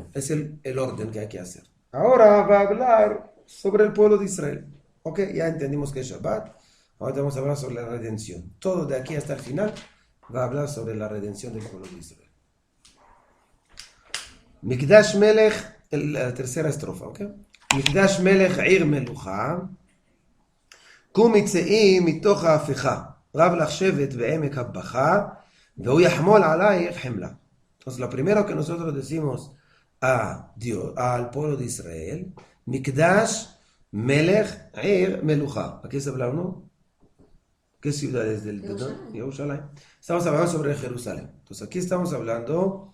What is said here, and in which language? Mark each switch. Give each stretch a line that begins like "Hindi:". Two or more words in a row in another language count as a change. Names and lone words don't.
Spanish: Es el orden que hay que hacer. Ahora va a hablar sobre el pueblo de Israel. ¿Ok? Ya entendimos que es Shabbat. Ahora vamos a hablar sobre la redención. Todo de aquí hasta el final va a hablar sobre la redención del pueblo de Israel.
Hebrew: מקדש מלך,
Spanish: la tercera estrofa, ¿ok?
Hebrew: מקדש מלך עיר מלוכה, קומי צאי מתוך ההפיכה, רב לך שבט בעמק הבכה, והוא יחמול עלייך חמלה.
Spanish: Entonces, lo primero que nosotros decimos a Dios, al pueblo de Israel,
Hebrew: מקדש מלך עיר מלוכה.
Spanish: Aquí se habla, ¿no? ¿Qué ciudad es del Jerusalén? Estamos hablando sobre Jerusalén. Entonces, aquí estamos hablando.